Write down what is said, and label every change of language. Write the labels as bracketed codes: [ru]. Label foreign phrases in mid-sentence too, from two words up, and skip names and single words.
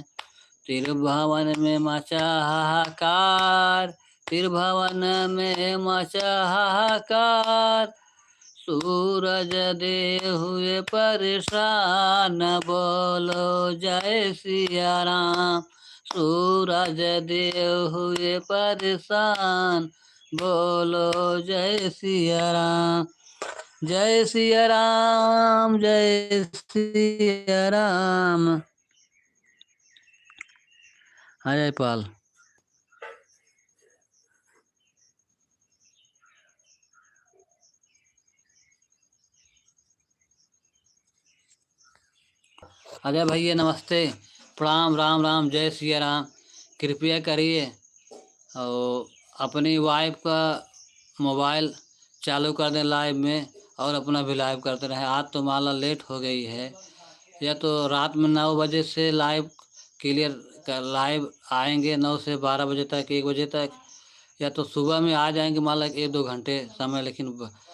[hi] त्रिभुवन में मचा हाहाकार, त्रिभुवन में मचा हाहाकार। सूरज दे हुए परेशान, बोलो जय सिया राम। सूरज दे हुए परेशान, बोलो जय सिया राम। जय सिया राम, जय सिया राम। अजय पाल। अजय भैया नमस्ते, प्रणाम, राम राम, जय सिया राम। कृपया करिए और अपनी वाइफ का मोबाइल चालू कर दें लाइव में, और अपना भी लाइव करते रहें। आज तो माला लेट हो गई है, या तो रात में 9 बजे से लाइव क्लियर कर लाइव आएंगे, 9 से 12 बजे तक, 1 बजे तक, या तो सुबह में आ जाएंगे मान लो 1-2 घंटे समय।